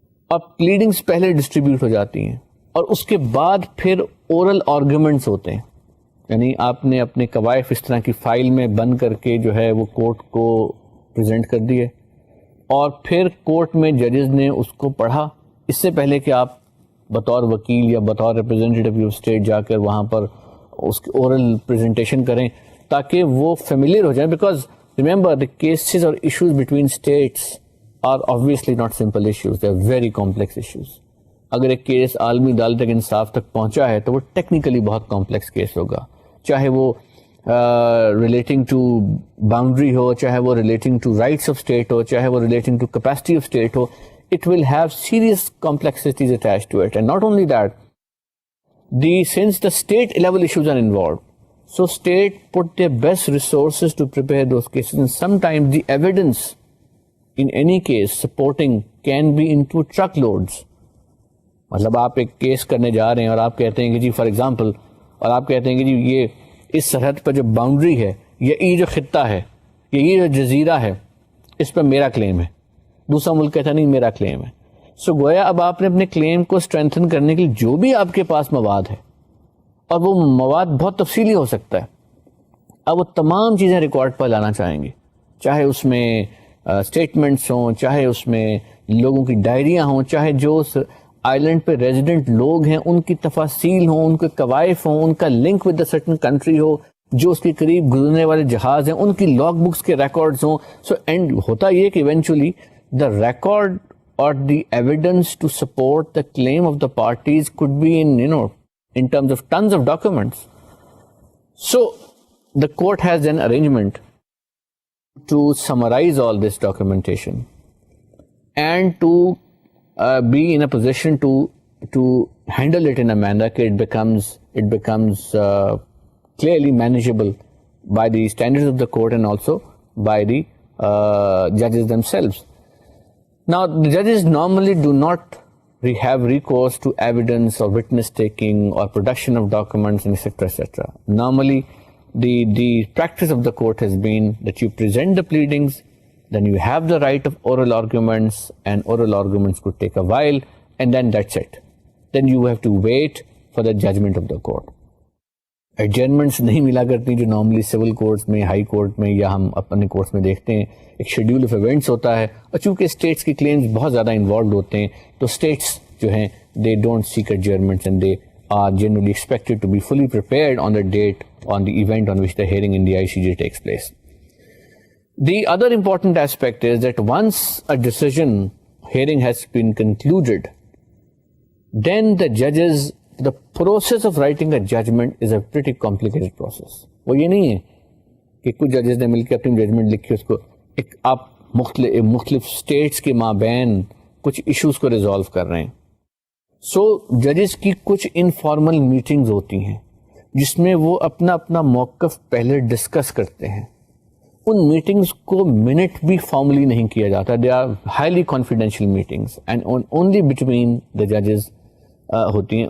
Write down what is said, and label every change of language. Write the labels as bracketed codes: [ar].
[ur] اب پلیڈنگز پہلے ڈسٹریبیوٹ ہو جاتی ہیں اور اس کے بعد پھر اورل آرگومنٹس ہوتے ہیں, یعنی آپ نے اپنے قوائف اس طرح کی فائل میں بند کر کے جو ہے وہ کورٹ کو پریزنٹ کر دیے, اور پھر کورٹ میں ججز نے اس کو پڑھا اس سے پہلے کہ آپ بطور وکیل یا بطور ریپرزینٹیو آف اسٹیٹ جا کر وہاں پر اس کی اورل پریزنٹیشن کریں تاکہ وہ فیملیئر ہو جائیں. [en] Because remember the cases اور issues between states are obviously not simple issues, they are very complex issues. [ur] اگر ایک کیس عالمی عدالت تک انصاف تک پہنچا ہے تو وہ ٹیکنیکلی بہت کمپلیکس کیس ہوگا, چاہے وہ ریلیٹنگ ٹو باؤنڈری ہو, چاہے وہ relating to rights of state ہو, چاہے وہ relating to capacity of state ہو. [en] It will have serious complexities attached to it, and not only that, since the state level issues are involved, So state put their best resources to prepare those cases, and sometimes the evidence in any case supporting can be into truckloads. [ur] مطلب آپ ایک case کرنے جا رہے ہیں اور آپ کہتے ہیں کہ جی فار ایگزامپل، اور آپ کہتے ہیں کہ جی یہ اس سرحد پر جو باؤنڈری ہے، یہ جو خطہ ہے، یہ جو جزیرہ ہے، اس پر میرا کلیم ہے. دوسرا ملک کہتا نہیں میرا کلیم ہے. سو گویا اب آپ نے اپنے کلیم کو اسٹرینتھن کرنے کے لیے جو بھی آپ کے پاس مواد ہے، اور وہ مواد بہت تفصیلی ہو سکتا ہے، اب وہ تمام چیزیں ریکارڈ پر لانا چاہیں گے، چاہے اس میں اسٹیٹمنٹس ہوں، چاہے اس میں لوگوں کی ڈائریاں ہوں، چاہے جو اس آئلینڈ پہ ریزیڈنٹ لوگ ہیں ان کی تفاصیل ہوں، ان کے کوائف ہوں، ان کا link with the certain country ہو، جو اس کے قریب گزرنے والے جہاز ہیں ان کی لاگ بکس کے ریکارڈز ہوں. [en] so end [ur] ہوتا یہ کہ [en] Eventually the record اور the evidence to support the claim of the parties could be in terms of tons of documents. So the court has an arrangement to summarize all this documentation and to be in a position to handle it in a manner that it becomes clearly manageable by the standards of the court and also by the judges themselves. Now, the judges normally do not have recourse to evidence or witness taking or production of documents, and etc. Normally, the practice of the court has been that you present the pleadings, then you have the right of oral arguments, and oral arguments could take a while, and then that's it. Then you have to wait for the judgment of the court. [ur] Adjournments نہیں ملا کرتی جو normally civil courts میں، high court میں یا ہم اپنے courts میں دیکھتے ہیں. ایک شیڈیول آف ایونٹس ہوتا ہے، اور چونکہ اسٹیٹس کی کلیمز بہت زیادہ انوالوڈ ہوتے ہیں تو اسٹیٹس جو ہیں [en] They don't seek adjournments and they are generally expected to be fully prepared on the date on the event on which the hearing in the ICJ takes place. The other important aspect is that once a decision hearing has been concluded, then the judges, the process of writing a judgment is a pretty complicated process. [ur] وہ یہ نہیں ہے کہ کچھ ججز نے مل کے اپنی ججمنٹ لکھی، اس کو ایک آپ مختلف اسٹیٹس کے مابین کچھ ایشوز کو ریزالو کر رہے ہیں. سو ججز کی کچھ انفارمل میٹنگز ہوتی ہیں جس میں وہ اپنا اپنا موقف پہلے ڈسکس کرتے ہیں. ان میٹنگز کو منٹ بھی فارملی نہیں کیا جاتا. [en] they are highly confidential meetings and only between the ججز [ur] ہوتی ہیں.